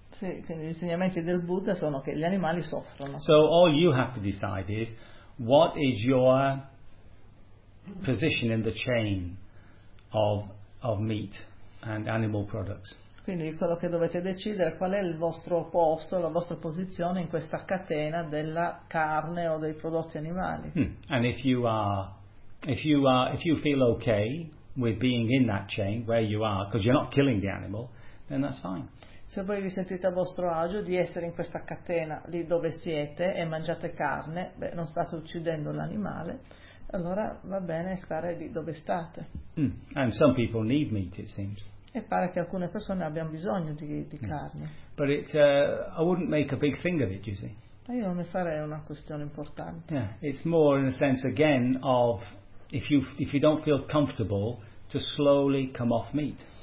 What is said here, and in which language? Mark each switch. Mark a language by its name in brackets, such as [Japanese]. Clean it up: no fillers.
[Italian] Sì, quindi gli insegnamenti del Buddha sono che gli animali soffrono. [English] So all you have to decide is what is your position in the chain of meat and animal products. [Italian] Quindi quello che dovete decidere è qual è il vostro posto, la vostra posizione in questa catena della carne o dei prodotti animali. [English] And if you feel okay with being in that chain where you are, because you're not killing the animal, then that's fine. [Italian] Se voi vi sentite a vostro agio di essere in questa catena lì dove siete e mangiate carne, beh, non state uccidendo l'animale, allora va bene stare lì dove state. [English] And some people need meat, it seems. [Italian] E pare che alcune persone abbiano bisogno di carne. [English] But it, I wouldn't make a big thing of it, you see. [Italian] Ma io non ne farei una questione importante. [English] Yeah, it's more in a sense again of if you don't feel comfortable to slowly come off meat.